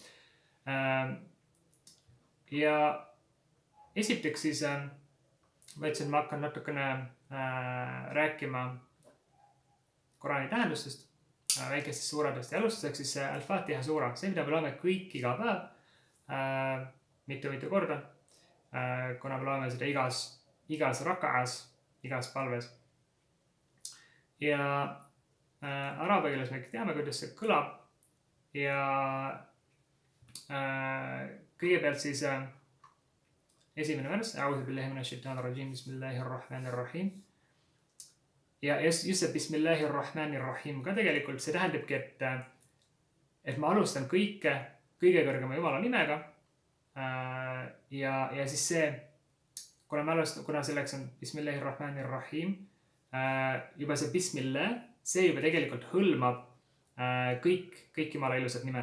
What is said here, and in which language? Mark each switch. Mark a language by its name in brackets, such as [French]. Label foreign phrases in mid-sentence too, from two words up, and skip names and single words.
[Estonian] Ja esiteks siis ma ütlesin, ma hakkan natukene rääkima Koraani tähendustest, väikestest suuradest ja alustuseks siis Al-Fatiha suura, see mida me loeme kõik iga päev, mitu korda, kuna me loeme seda igas raka'as, igas palves. Ja araabia keeles me teame, kuidas see kõlab ja kõigepealt siis esimene värss, [Arabic] أعوذ بالله من الشيطان الرجيم، بسم الله الرحمن الرحيم. [Estonian] Ja just see [Arabic] بسم الله الرحمن الرحيم [Estonian] ka tegelikult, see tähendabki, et ma alustan kõige kõrgema Jumala nimega ja siis see, kuna selleks on [Arabic] بسم الله الرحمن الرحيم, [Estonian] juba see [Arabic] بسم الله, [Estonian] see juba tegelikult hõlmab kõik Jumala ilusad nimed.